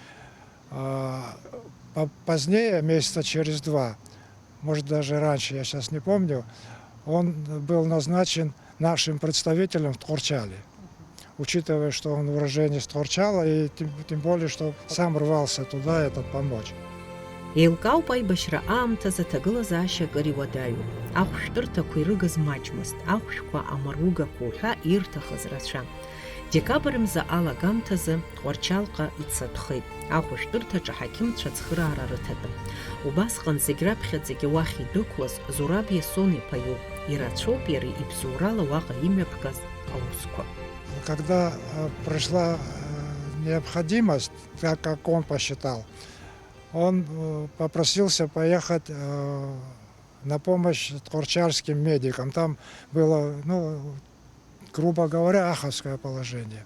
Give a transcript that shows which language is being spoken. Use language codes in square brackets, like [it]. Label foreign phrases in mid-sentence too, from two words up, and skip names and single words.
[ru] Позднее, месяца через 2, может даже раньше, я сейчас не помню, он был назначен нашим представителем в Тхорчале. Учитывая, что он уроженец Тхорчала, и тем более, что сам рвался туда помочь. [ab] Еилкаауп аибашьра аамҭазы аҭагылазаашьа акыр иуадаҩуп. Ахәшәтәырҭақәа ирыгыз маҷмызт, ахәшәқәа амаругақәа уҳәа ирҭахыз рацәан. Декабр мза алагамҭазы Тҟәарчалҟа ицатәхеит. Ахәшәтәырҭаҿы аҳақьымцәа ацхыраара рыҭатәын. Убасҟан зегь раԥхьаӡагьы уахь идәықәлаз Зураб Иасон-иԥа иоуп. Ирацәоуп иара ибзоурала уаҟа имҩаԥгаз аусқәа. [ru] Когда пришла необходимость, так как он посчитал, он попросился поехать на помощь тхорчальским медикам. Там было, грубо говоря, аховское положение.